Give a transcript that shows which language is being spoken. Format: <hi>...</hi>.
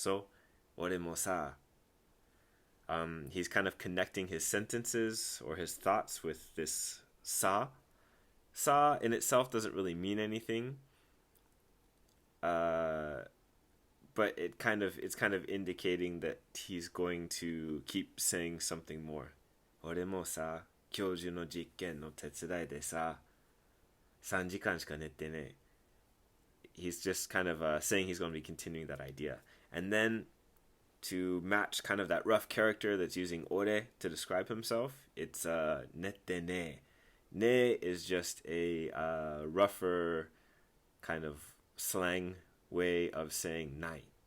<en>So,</en> <ja>俺もさ,</ja> <en>he's kind of connecting his sentences or his thoughts with this sa. Sa in itself doesn't really mean anything, but it's kind of indicating that he's going to keep saying something more.</en> <ja>俺もさ、教授の実験の手伝いでさ、3時間しか寝てね.</ja> <en>He's just kind of saying he's going to be continuing that idea. And then to match kind of that rough character that's using ore to describe himself, it's nette ne. Ne is just a rougher kind of slang way of saying night.</en>